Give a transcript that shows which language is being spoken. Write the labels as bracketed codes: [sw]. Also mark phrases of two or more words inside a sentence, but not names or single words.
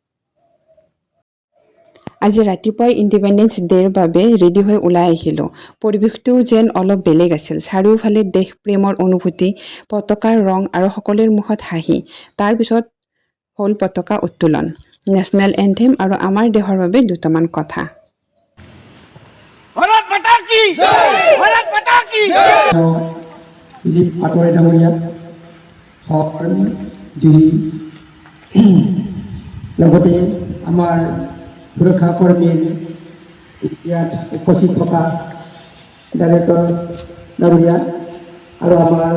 [as] আজি ৰাতিপুৱাই [en] Independence Day [as] বাবে ৰেডি হৈ ওলাই আহিলোঁ। পৰিৱেশটোও যেন অলপ বেলেগ আছিল। চাৰিওফালে দেশ প্ৰেমৰ অনুভূতি, পতাকাৰ ৰং আৰু সকলোৰে মুখত হাঁহি। তাৰপিছত হ'ল পতাকা উত্তোলন, [en] national anthem [as] আৰু আমাৰ দেশৰ বাবে দুটামান কথা। [hi] भारत माता की जय, भारत माता की जय। [as] দিলীপ পাটোৱাৰী ডাঙৰীয়া সহকৰ্মী লগতে আমাৰ সুৰক্ষা কৰ্মীৰ ইয়াত উপস্থিত থকা ডাইৰেক্টৰ ডাঙৰীয়া আৰু আমাৰ